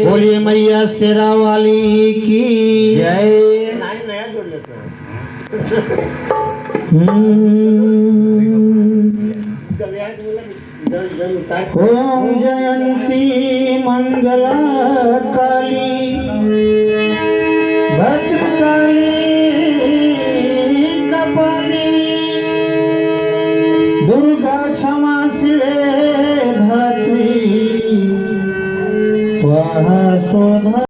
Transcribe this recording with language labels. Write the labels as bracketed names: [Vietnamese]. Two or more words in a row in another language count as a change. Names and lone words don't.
[Hindi] बोलिए मैया शेरा वाली की जय [Sanskrit] ओम जयंती मंगला काली भद्रकाली कपालिनी दुर्गा क्षमा शिवे धात्री स्वाहा शोधा